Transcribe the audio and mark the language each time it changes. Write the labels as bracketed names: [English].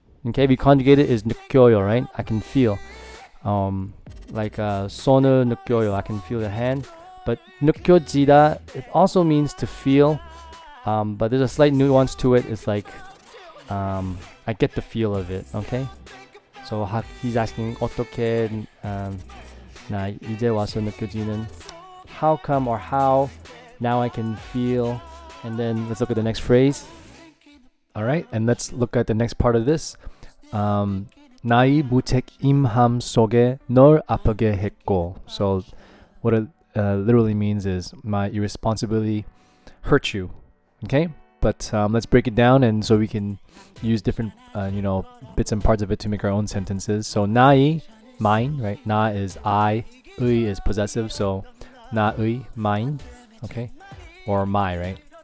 [English] Okay, if you conjugate it is 느껴요, right? I can feel. Like [Korean] 손을 느껴요, [English] I can feel the hand. But 느껴지다, it also means to feel. But there's a slight nuance to it. It's like I get the feel of it. Okay. So he's asking [Korean] 어떻게 나 이제 와서 느껴지는. [English] How come or how now I can feel. And then let's look at the next phrase. All right, and let's look at the next part of this. [Korean] 나의 무책임함 속에 널 아프게 했고. [English] So what it literally means is my irresponsibility hurt you. Okay, but let's break it down, and so we can use different bits and parts of it to make our own sentences. So 나의, mine, right? 나 is I, 의 is possessive, so 나의, mine, okay, or my, right?